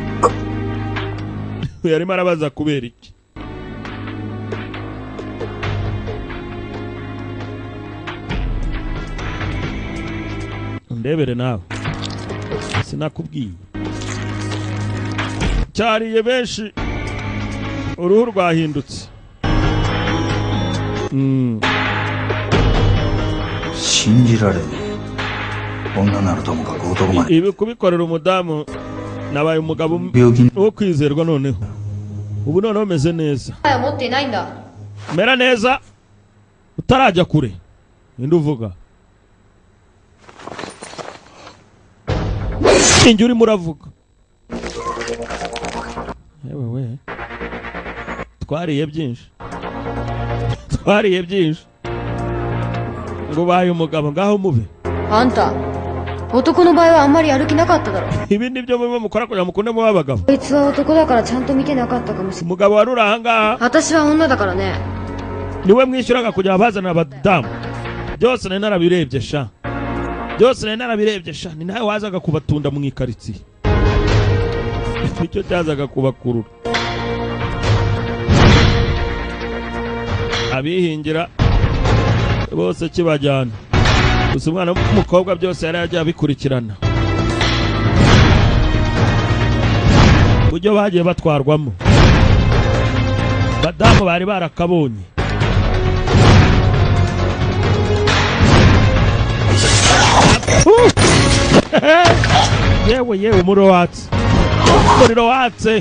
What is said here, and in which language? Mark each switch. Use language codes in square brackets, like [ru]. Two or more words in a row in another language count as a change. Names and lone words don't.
[rw] yarimo arabaza kubera iki ndebere nawe sinakubwiye cyariye benshi uruhu rwahindutse [ja] 信じられねえ女ならともかく男まで [rw] ibi kubikorera umudamu nabaye umugabo [ja] 病気 [rw] wo kwizerwa noneho ubu noneho meze neza [ja] 前は持っていないんだ [rw] mera neza utarajya kure indi uvuga ingi urimo uravuga yewe we twariye byinshi twariye byinshi ngo baye umugabo ngaho mube [ja] あんた男の場合はあんまりやる気なかっただろ [rw] ibi nibyo mwe mukora kugira mukunde mu babagabo [ja] こいつは男だからちゃんと見てなかったかもしれない [rw] umugabo wari uri aha ngaha [ja] 私は女だからね [rw] niwe mwishyuraga kujya bazana abadamu byose nari narabirebye sha byose nari narabirebye sha ni nawe wazaga kubatunda mu ikaritsiye nicyo cyazaga kubakurura abihingira bose kibajyana gusa umwana w'umukobwa byose yari yagiye abikurikirana uburyo bagiye batwarwamo badamu bari barakabonye yewe yewe umuriro watse